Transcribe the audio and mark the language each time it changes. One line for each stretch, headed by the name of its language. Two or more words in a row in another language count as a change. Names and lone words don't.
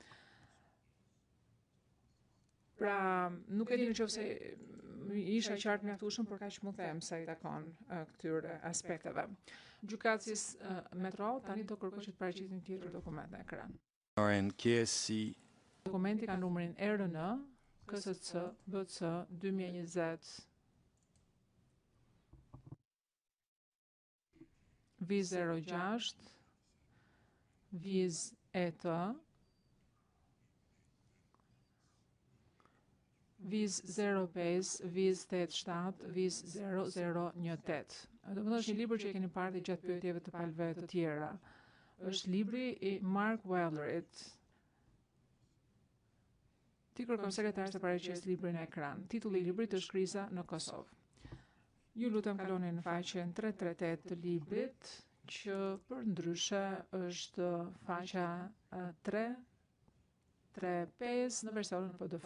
Albanian: Pra, nuk e di nëse isha qartë mjaftueshëm, por kaq mund them sa i takon këtyre aspekteve. Gjykatësis Metro tani do kërkoj që të paraqitni një tjetër dokument në ekran. Dokumenti ka numrin RN KSC BC 2020 Viz 06 Viz ET Viz 05, Viz 87, Viz 0018. Do të është një libër që e keni parë gjatë pyetjeve të palëve të tjera. Është libri i Mark Wellerit. Ti kërkon sekretarës të paraqes librin në ekran. Titulli i librit është Kriza në Kosovë. Ju lutem kaloni në faqen 338 të librit, që për ndryshe është faqja 335 në versionin PDF.